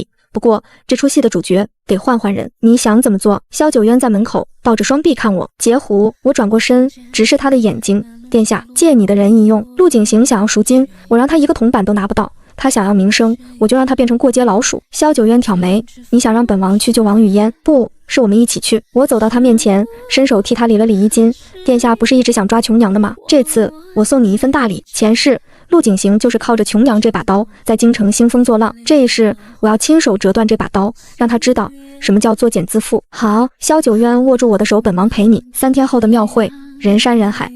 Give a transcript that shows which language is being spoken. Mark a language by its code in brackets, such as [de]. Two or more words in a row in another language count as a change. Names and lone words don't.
[zh] 不過這出戲的主角得換換人，你想怎麼做？蕭九淵在門口抱着雙臂看我，截胡。我轉過身直視他的眼睛，殿下，借你的人一用。陸景行想要贖金，我讓他一個銅板都拿不到；他想要名聲，我就讓他變成過街老鼠。蕭九淵挑眉，你想讓本王去救王語嫣？不是，我們一起去。我走到他面前，伸手替他理了理衣襟。殿下不是一直想抓瓊娘的嗎？這次我送你一份大禮。前世陸景行就是靠着瓊娘這把刀在京城興風作浪，這一世我要親手折斷這把刀，讓他知道什麼叫作繭自負。好，蕭九淵握住我的手，本王陪你。3天後的廟會， 人山人海。